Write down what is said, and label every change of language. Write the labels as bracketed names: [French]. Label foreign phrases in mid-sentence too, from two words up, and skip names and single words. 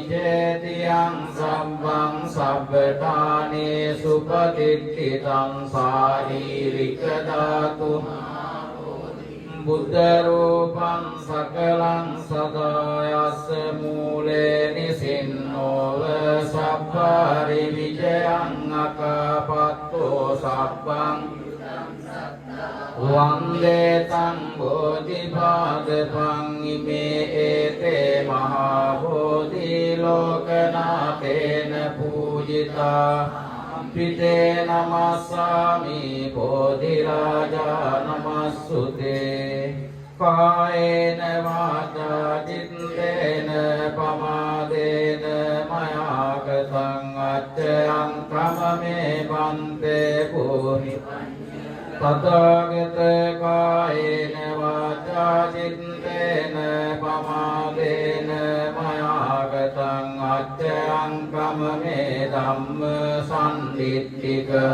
[Pali] චේතියං සම්බං සබ්බඨානේ සුපතිට්ඨිතං සාරීරික ධාතු බුද්ධ රූපං සකලං සදායස්ස මූලේ නිසින්නෝව සබ්බාරි විජයං අකාපත්තෝ සබ්බං වන්දේ තං බෝධිපාදපං ඉමේ ඒතේ මහා බෝධි ලෝකනාතේන පූජිතා පිතේ නමස්සාමි බෝධි රාජා නමස්සුතේ කායේන වාචා චිත්තේන පමාදේන මයා කතං අච්ඡයං කමමේ බන්තේ පුරි තථාගත කායේන වාචා චිත්තේන පමාදේන මයා ගතං අච්ඡයං කමමේ ධම්ම සම්දිත්තික